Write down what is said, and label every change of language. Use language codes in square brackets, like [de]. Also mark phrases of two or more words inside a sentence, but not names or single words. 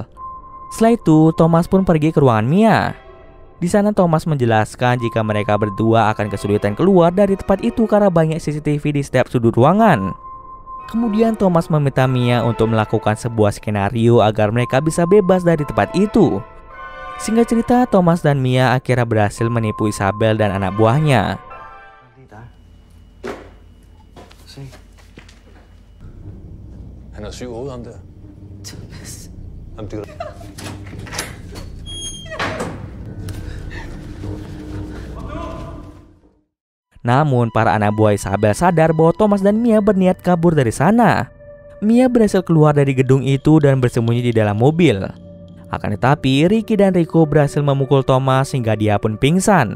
[id] Setelah itu, Thomas pun pergi ke ruangan Mia. Di sana Thomas menjelaskan jika mereka berdua akan kesulitan keluar dari tempat itu karena banyak CCTV di setiap sudut ruangan. Kemudian Thomas meminta Mia untuk melakukan sebuah skenario agar mereka bisa bebas dari tempat itu. Singkat cerita, Thomas dan Mia akhirnya berhasil menipu Isabel dan anak buahnya. [da] Han er 7-8 ham der. Jamen, det... [id] Namun para anak buah Isabel sadar bahwa Thomas dan Mia berniat kabur dari sana. Mia berhasil keluar dari gedung itu dan bersembunyi di dalam mobil. Akan tetapi Ricky dan Rico berhasil memukul Thomas hingga dia pun pingsan.